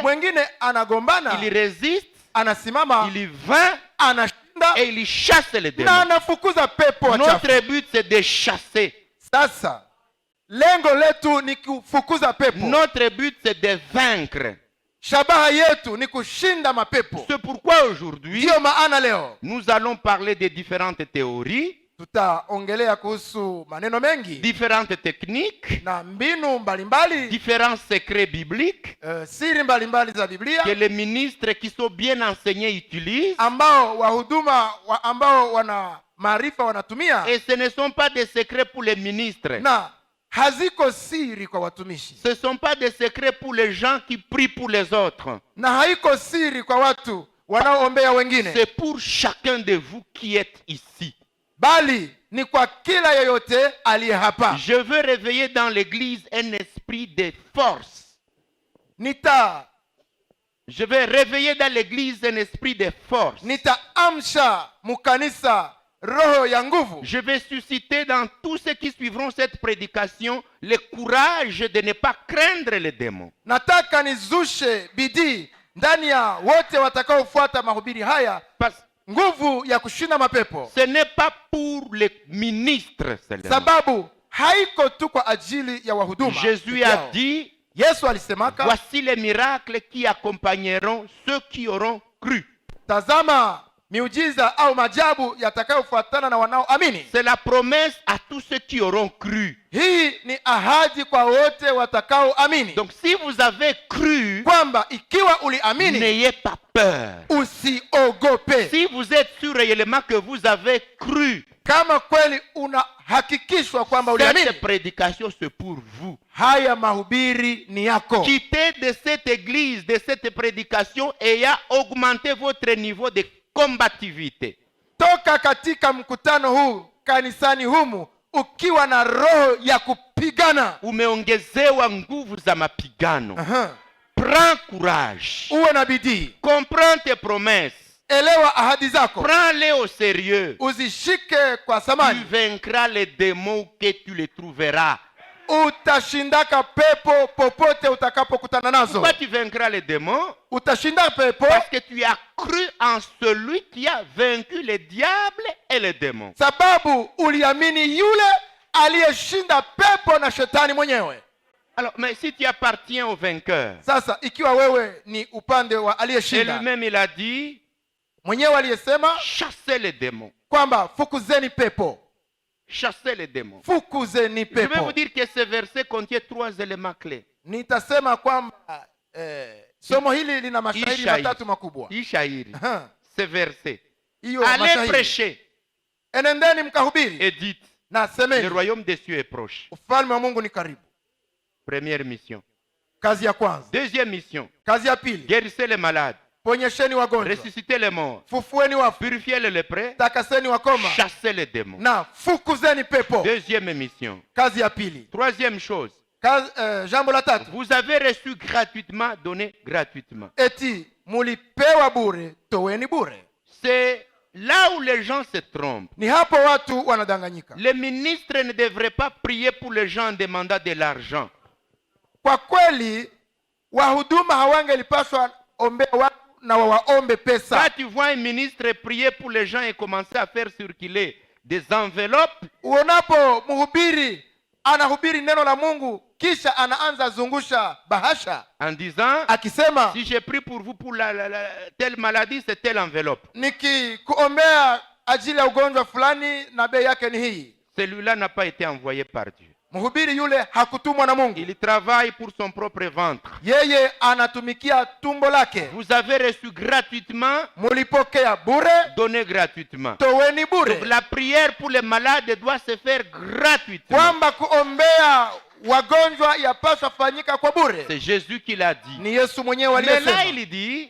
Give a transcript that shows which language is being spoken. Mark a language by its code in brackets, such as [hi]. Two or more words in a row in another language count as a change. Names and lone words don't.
[sw] Mwingine anagombana, [fr] il résiste, [sw] anasimama, [fr] il vainc [sw] anashinda [fr] et il chasse les [sw] na [fr] démons. [sw] anafukuza pepo wachafu. [fr] Notre but c'est de chasser. [sw] Sasa lengo letu ni kufukuza pepo. [fr] Notre but c'est de vaincre. [sw] shabaha yetu ni kushinda mapepo. [fr] C'est pourquoi aujourd'hui, [sw] Ndiyo maana leo [fr] nous allons parler des différentes théories, [sw] tutaongelea kuhusu maneno mengi [fr] différentes techniques, [sw] na mbinu mbalimbali, [fr] différents secrets bibliques [sw] siri mbalimbali za Biblia [fr] que les ministres qui sont bien enseignés utilisent. [sw] ambao wahuduma ambao wana maarifa wanatumia, [fr] Et ce ne sont pas des secrets pour les ministres. [sw] na haziko siri kwa watumishi, [fr] Ce ne sont pas des secrets pour les gens qui prient pour les autres. [sw] na haiko siri kwa watu wanaoombea wengine, [fr] C'est pour chacun de vous qui êtes ici. [sw] bali ni kwa kila yeyote aliye hapa. [fr] Je veux réveiller dans l'église un esprit de force. Je vais réveiller dans l'église un esprit de force. [sw] Nitaamsha mukanisa roho ya nguvu. [fr] Je vais susciter dans tous ceux qui suivront cette prédication le courage de ne pas craindre les démons. [sw] Nataka nizushe bidii ndani ya wote watakaofuata mahubiri haya, nguvu ya kushinda mapepo. [fr] Ce n'est pas pour les ministres seulement. [sw] Sababu haiko tu kwa ajili ya wahuduma. [fr] Jésus a dit, [sw] Yesu alisemaka, [fr] voici les miracles qui accompagneront ceux qui auront cru. [sw] Tazama miujiza au majabu yatakayofuatana na wanaoamini. [fr] C'est la promesse à tous ceux qui auront cru. [sw] Hii ni ahadi kwa wote watakaoamini. [fr] Donc si vous avez cru, [sw] kwamba ikiwa uliamini, [fr] n'ayez pas peur. [sw] Usiogope. [fr] Si vous êtes sûr réellement que vous avez cru, [sw] kama kweli unahakikishwa kwamba uliamini, [fr] cette prédication c'est pour vous. [sw] Haya mahubiri ni yako. [fr] Quittez de cette église, de cette prédication, ayant augmenté votre niveau de combativité. [sw] Toka katika mkutano huu kanisani humu ukiwa na roho ya kupigana. Umeongezewa nguvu za mapigano. [fr] Prends courage. [sw] Uwe na bidii. [fr] Comprends tes promesses. [sw] Elewa ahadi zako. [fr] Prends-les au sérieux. [sw] Uzishike kwa thamani. [fr] Tu vaincras les démons que tu les trouveras. [sw] Utashindaka pepo popote utakapokutana nazo. [fr] Pourquoi tu vaincras les démons? [sw] Utashinda pepo [fr] parce que tu as cru en celui qui a vaincu les diables et les démons. [sw] Sababu uliamini yule aliyeshinda pepo na shetani mwenyewe. [fr] Alors, mais si tu appartiens au vainqueur, [sw] sasa ikiwa wewe ni upande wa aliyeshinda, [fr] et lui-même il a dit, [sw] mwenyewe aliyesema, [fr] chassez les démons. [sw] Kwamba fukuzeni pepo. [fr] Chassez les démons. [sw] Fukuzeni pepo. [fr] Je vais vous dire que ce verset contient 3 éléments clés. [sw] Nitasema kwamba somo hili lina mashahidi matatu makubwa. Ishahiri. [fr] Ce verset. Allez prêcher. [sw] Enendeni mkahubiri. [fr] Et dites, [sw] na semeni, [fr] le royaume des cieux est proche. [sw] Ufalme wa Mungu ni karibu. [fr] Première mission. [sw] Kazi ya kwanza. [fr] Deuxième mission. [sw] Kazi ya pili. [fr] Guérissez les malades. [sw] Ponyesheni wagonjwa. [fr] Ressuscitez les morts. [sw] Fufueni wafu. [fr] Purifiez les lépreux. [sw] Takaseni wakoma. [fr] Chassez les démons. [sw] Na fukuzeni pepo. [fr] Deuxième mission. [sw] Kazi ya pili. [fr] Troisième chose. [sw] Jambo la tatu. [fr] Vous avez reçu gratuitement, donné gratuitement. [sw] Eti mulipewa bure, toweni bure. [fr] C'est là où les gens se trompent. [sw] Ni hapo watu wanadanganyika. [fr] Les ministres ne devraient pas prier pour les gens en demandant de l'argent. [sw] Kwa kweli wahuduma hawangelipaswa ombea watu na waombe pesa. [fr] Quand tu vois un ministre prier pour les gens et commencer à faire circuler des enveloppes, [sw] uonapo mhubiri anahubiri neno la Mungu kisha anaanza zungusha bahasha [fr] en disant, [sw] akisema, [fr] si je prie pour vous pour telle maladie, c'est telle enveloppe. [sw] Nikikuombea ajili ya ugonjwa fulani na bei yake ni hii. [fr] Celui-là n'a pas été envoyé par Dieu. [sw] Mhubiri yule hakutumwa na Mungu. [fr] Il travaille pour son propre ventre. [sw] Yeye anatumikia tumbo lake. [fr] Vous avez reçu gratuitement, [sw] mulipokea bure, [fr] donné gratuitement. [sw] toweni bure. [fr] Donc la prière pour les malades doit se faire gratuitement. [sw] Kwamba kuombea wagonjwa yapaswa fanyika kwa bure. [fr] C'est Jésus qui l'a dit. [sw] Ni Yesu mwenyewe aliyesema. [fr] Mais là il dit,